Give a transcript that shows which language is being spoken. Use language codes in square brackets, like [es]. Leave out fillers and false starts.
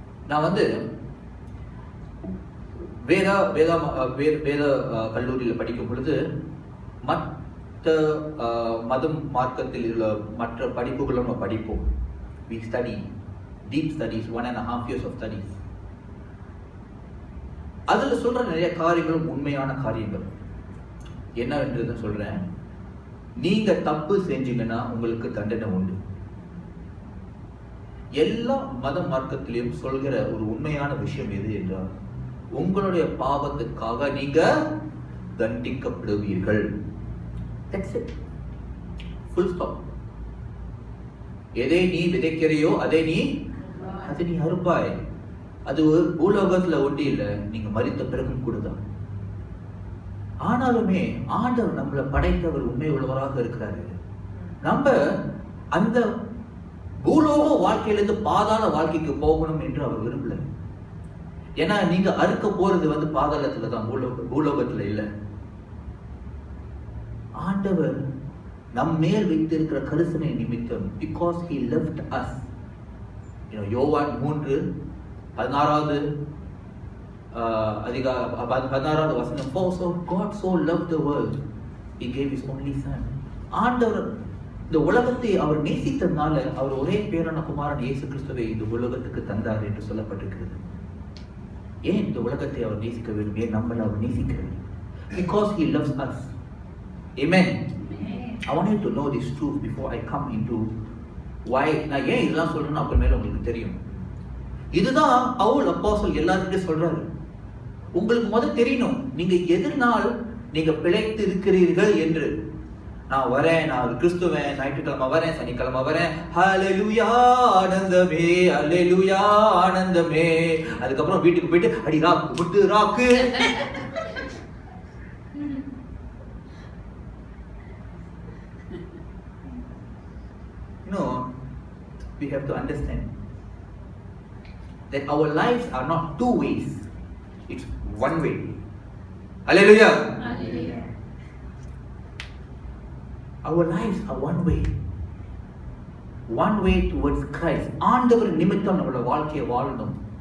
[ta] நான் வேத கல்லூரியில் படிக்கும் பொழுது மற்ற மதம் மார்க்கத்தில் உள்ள மற்ற படிப்புகளும் நம்ம படிப்போம். [en] We study deep studies, 1.5 years of studies. [ta] அதுல சொல்ற நிறைய காரியங்களும் உண்மையான காரியங்கள். என்னவென்று சொல்றேன், நீங்க தப்பு செஞ்சீங்கன்னா உங்களுக்கு தண்டனை உண்டு. எல்லா மத மார்க்கத்திலையும் சொல்கிற ஒரு உண்மையான விஷயம் எது என்றால், உங்களுடைய பாவத்துக்காக நீங்க தண்டிக்கப்படுவீர்கள். [en] That's it. Full stop. [ta] எதை நீ விதைக்கிறையோ அதை நீ அறுப்பாய். அது பூலோகத்துல ஒட்டி இல்லை, நீங்க மரித்த பிறகும் கூடதான். ஆனாலுமே ஆண்டவர் நம்மளை படைத்தவர் உண்மை உள்ளவராக இருக்கிறாரு. நம்ம அந்த பூலோக வாழ்க்கையிலிருந்து பாதாள வாழ்க்கைக்கு போகணும் என்று அவர் விரும்பல. ஏன்னா நீங்க அறுக்க போறது பாதாளத்துல தான், பூலோகத்துல இல்ல. ஆண்டவர் நம் மேல் வைத்திருக்கிற கரிசனை நிமித்தம், [en] because he loved us. [ta] யோவான் 3:16 வசனம், [en] for so God so loved the world he gave his only son. [ta] ஆண்டவர் இந்த உலகத்தை அவர் நேசித்ததுனால அவர் ஒரே பேரான குமாரன் இயேசு கிறிஸ்துவை இந்த உலகத்துக்கு தந்தார் என்று சொல்லப்பட்டிருக்கிறது. ஏன் இந்த உலகத்தை அவர் நேசிக்க வேண்டும்? ஏன் நம்மளை அவர் நேசிக்கிறார்? [en] Because he loves us. Amen. I want you to know this truth before I come into why. [ta] நான் ஏன் இதெல்லாம் சொல்றேன்னு அப்புறமேல உங்களுக்கு தெரியும். இதுதான் பவுல் அப்போஸ்தலன் எல்லார்கிட்டயும் சொல்றாரு. உங்களுக்கு தெரியணும், நீங்க எதனால் நீங்க பிழைத்து இருக்கிறீர்கள் என்று. நான் வரேன், நான் ஒரு கிறிஸ்துவன், ஞாயிற்றுக்கிழமை வரேன், சனிக்கிழமை வரேன், ஹல்லேலூயா ஆனந்தமே, ஹல்லேலூயா ஆனந்தமே. அதுக்கப்புறம் வீட்டுக்கு போயிட்டு அடி ராக்கு விட்டு ராக்கு. [en] We have to understand that our lives are not two ways, it's one way. Hallelujah. Hallelujah. Our lives are one way towards Christ. [ta] ஆண்டவர் நிமித்தம் நம்மளோட வாழ்க்கையை வாழணும்.